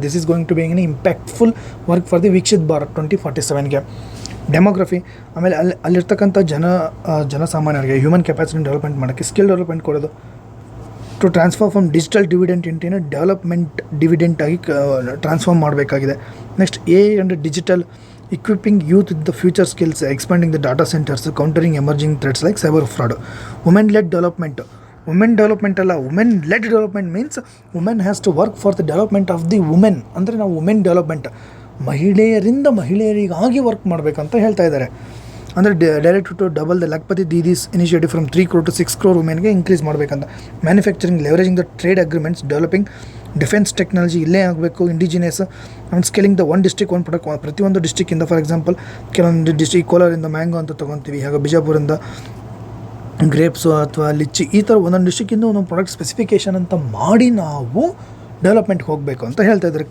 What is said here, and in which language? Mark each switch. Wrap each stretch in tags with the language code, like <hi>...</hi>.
<en>This is going to be an impactful work for the Viksit Bharat 2047ಗೆ.</en> <kn>Demography, ಆಮೇಲೆ ಅಲ್ಲಿರ್ತಕ್ಕಂಥ ಜನಸಾಮಾನ್ಯರಿಗೆ human capacity development ಮಾಡೋಕ್ಕೆ skill development ಕೊಡೋದು.</kn> <en>to transfer from digital dividend into development dividend</en> <kn>ಆಗಿ transform ಮಾಡಬೇಕಾಗಿದೆ.</kn> <en>Next AI and digital, equipping youth with the future skills, expanding the data centers, countering emerging threats like cyber fraud. Women-led development. Women development</en> <kn>ಅಲ್ಲ,</kn> <en>women-led development means women has to work for the development of the women.</en> <kn>ಅಂದರೆ ನಾವು women development, ಮಹಿಳೆಯರಿಂದ ಮಹಿಳೆಯರಿಗಾಗಿ work ಮಾಡಬೇಕಂತ ಹೇಳ್ತಾ ಇದ್ದಾರೆ.</kn> <en>ಅಂದರೆ direct to double the Lakhpati Didis initiative from 3 crore to 6 crore ವುಮೆನ್ಗೆ</en> <kn>increase ಮಾಡಬೇಕಂತ.</kn> <en>manufacturing leveraging the trade agreements, developing defence technology</en> <kn>ಇಲ್ಲೇ ಆಗಬೇಕು.</kn> <en>Indigenous and scaling the one district one product.</en> <kn>ಪ್ರತಿಯೊಂದು ಡಿಸ್ಟ್ರಿಕ್ಕಿಂದ ಫಾರ್ ಎಕ್ಸಾಂಪಲ್ ಕೆಲವೊಂದು ಡಿಸ್ಟ್ರಿಕ್ಟ್ ಕೋಲಾರಿಂದ ಮ್ಯಾಂಗೋ ಅಂತ ತೊಗೊತೀವಿ, ಹಾಗೆ ಬಿಜಾಪುರಿಂದ ಗ್ರೇಪ್ಸು ಅಥವಾ ಲಿಚ್ಚಿ, ಈ ಥರ ಒಂದೊಂದು ಡಿಸ್ಟ್ರಿಕ್ಕಿಂದ ಒಂದೊಂದು ಪ್ರಾಡಕ್ಟ್ ಸ್ಪೆಸಿಫಿಕೇಷನ್ ಅಂತ ಮಾಡಿ ನಾವು ಡೆವಲಪ್ಮೆಂಟ್ಗೆ ಹೋಗಬೇಕು ಅಂತ ಹೇಳ್ತಾ ಇದ್ದಾರೆ.</kn>